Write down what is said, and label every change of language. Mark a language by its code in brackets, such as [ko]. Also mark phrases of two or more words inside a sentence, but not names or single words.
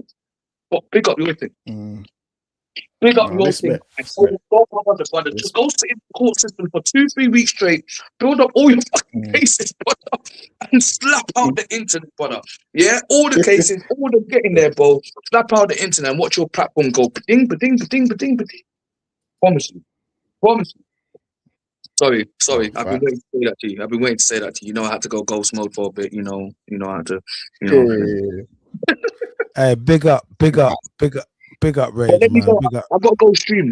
[en] But pick up your thing. Pick up your thing. Brother. Just go sit in the court system for 2-3 weeks straight. Build up all your fucking cases, brother, and slap out the internet, brother. Yeah, all the cases, all the getting there, bro. Slap out the internet and watch your platform go ba-ding, ba-ding, ba-ding, ba-ding, ba-ding. Promise you. Sorry. I've been waiting to say that to you. You know, I had to go ghost mode for a bit. You know, I had to. Hey, big up, Rage, Let me man. go. Big up. I've got to go stream.